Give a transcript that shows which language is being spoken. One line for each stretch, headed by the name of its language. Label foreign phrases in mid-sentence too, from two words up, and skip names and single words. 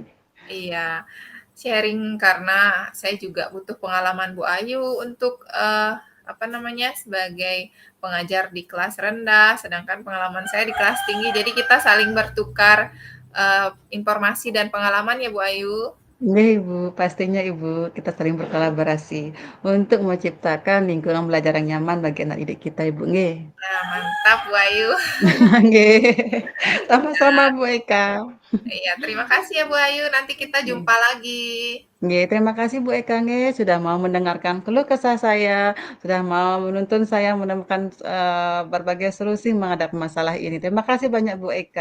Indonesian: Iya, sharing karena saya juga butuh pengalaman Bu Ayu untuk, sebagai pengajar di kelas rendah, sedangkan pengalaman saya di kelas tinggi. Jadi kita saling bertukar, informasi dan pengalaman ya Bu Ayu. Nggih Ibu, pastinya Ibu, kita saling berkolaborasi untuk menciptakan lingkungan belajar yang nyaman bagi anak didik kita Ibu, nggih. Nah, mantap Bu Ayu. Nggih, sama-sama Bu Eka. Iya, terima kasih ya Bu Ayu, nanti kita jumpa lagi. Nggih, terima kasih Bu Eka nggih, sudah mau mendengarkan keluh kesah saya, sudah mau menuntun saya menemukan, berbagai solusi menghadapi masalah ini. Terima kasih banyak Bu Eka.